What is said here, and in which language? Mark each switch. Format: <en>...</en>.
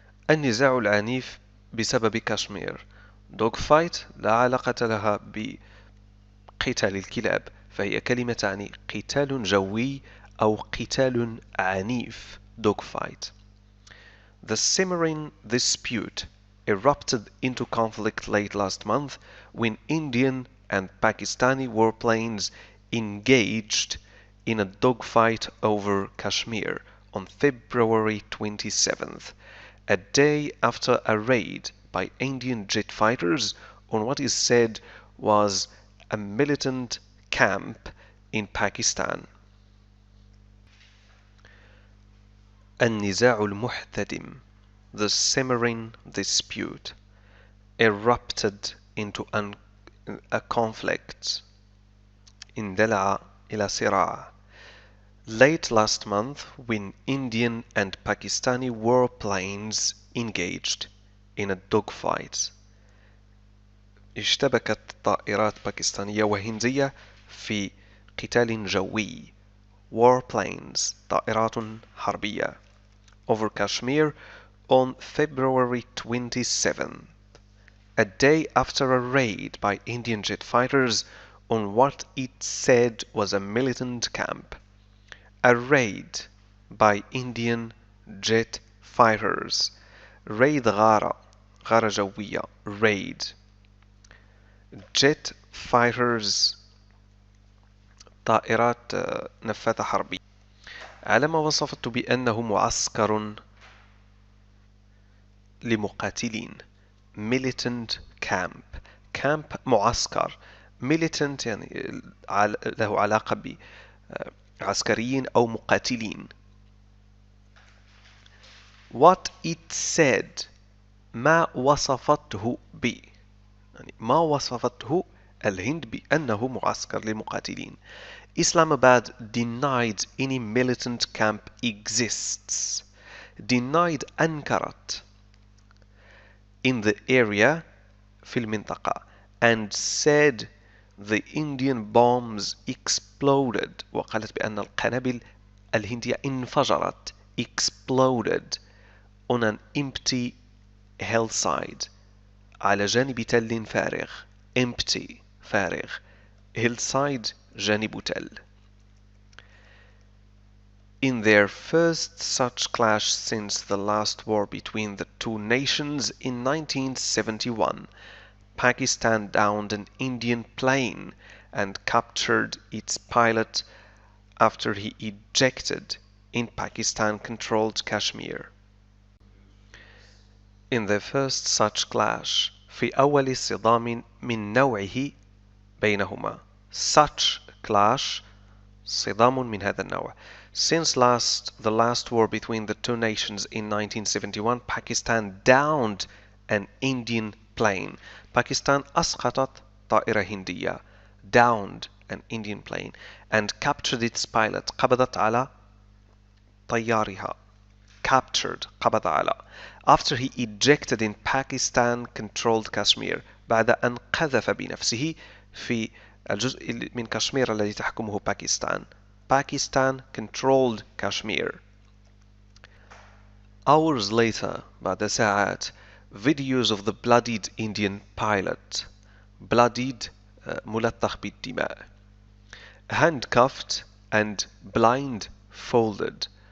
<ar>النزاع العنيف بسبب كشمير. dogfight لا علاقة لها بقتال الكلاب، فهي كلمة تعني قتال جوي أو قتال عنيف.</ar> <en>dogfight. The simmering dispute erupted into conflict late last month when Indian and Pakistani warplanes engaged in a dogfight over Kashmir on February 27th, a day after a raid by Indian jet fighters on what is said was a militant camp in Pakistan.</en> <ar>النزاع المحتدم.</ar> <en>The simmering dispute erupted into a conflict.</en> <ar>اندلع إلى صراع.</ar> <en>Late last month, when Indian and Pakistani warplanes engaged in a dogfight.</en> <ar>اشتبكت طائرات باكستانية وهندية في قتال جوي. warplanes طائرات حربية.</ar> <en>over Kashmir on February 27th, a day after a raid by Indian jet fighters on what it said was a militant camp. A raid by Indian jet fighters.</en> <ar>raid غارة جوية.</ar> <en>raid.</en> <ar>jet fighters طائرات نفاثة حربية. على ما وصفت بأنه معسكر لمقاتلين.</ar> <en>militant camp. camp معسكر.</en> <ar>militant يعني له علاقة بعسكريين أو مقاتلين.</ar> <en>what it said</en> <ar>ما وصفته ب يعني ما وصفته الهند بأنه معسكر للمقاتلين.</ar> <en>Islamabad denied any militant camp exists. denied أنكرت in the area</en> <ar>في المنطقة</ar> <en>and said the Indian bombs exploded.</en> <ar>وقالت بأن القنابل الهندية انفجرت exploded</ar> <en>on an empty hillside</en> <ar>على جانب تل فارغ empty فارغ hillside جانب تل.</ar> <en>In their first such clash since the last war between the two nations in 1971, Pakistan downed an Indian plane and captured its pilot after he ejected in Pakistan-controlled Kashmir. In their first such clash</en> <ar>في أول صدام من نوعه بينهما.</ar> <en>Such clash</en> <ar>صدام من هذا النوع.</ar> <en>Since the last war between the two nations in 1971, Pakistan downed an Indian plane.</en> <ar>Pakistan أسقطت طائرة هندية.</ar> <en>Downed an Indian plane and captured its pilot.</en> <ar>قبضت على طيارها. Captured قبض على.</ar> <en>After he ejected in Pakistan-controlled Kashmir.</en> <ar>بعد أن قذف بنفسه في الجزء من كشمير الذي تحكمه باكستان.</ar> <en>Pakistan-controlled Kashmir. Hours later,</en> <ar>بعد ساعات,</ar> <en>videos of the bloodied Indian pilot.</en> <ar>Bloodied ملطخ بالدماء.</ar> <en>Handcuffed and blindfolded.</en>